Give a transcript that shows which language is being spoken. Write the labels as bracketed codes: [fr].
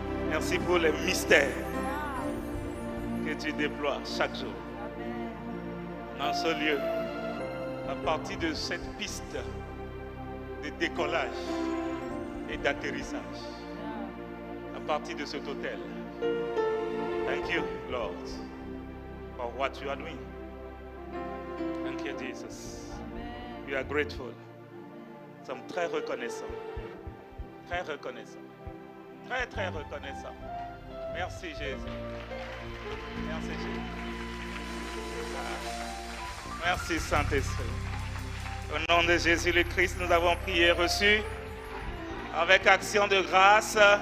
[fr] Merci pour les mystères que tu déploies chaque jour dans ce lieu. À partir de cette piste de décollage et d'atterrissage. À partir de cet hôtel. [en] Thank you, Lord, for what you are doing. Thank you, Jesus. We are grateful. [fr] Nous sommes très reconnaissants. Très reconnaissants. Très, très reconnaissants. Merci Jésus. Merci Jésus. Merci Saint-Esprit. Au nom de Jésus le Christ, nous avons prié, reçu avec action de grâce.